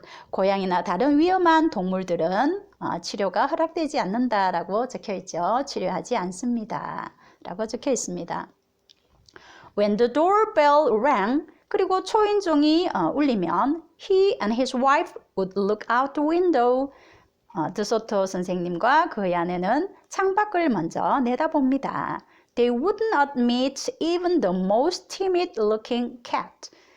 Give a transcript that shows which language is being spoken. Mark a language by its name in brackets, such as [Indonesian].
[Korean] 고양이나 다른 위험한 동물들은 치료가 허락되지 않는다라고 적혀 있죠. 치료하지 않습니다. 라고 적혀 있습니다. [English] When the doorbell rang, [Korean] 그리고 초인종이 울리면 [English] he and his wife would look out the window. [Korean] 드소토 선생님과 그의 아내는 창밖을 먼저 내다봅니다. [English] They would not meet even the most timid looking cat.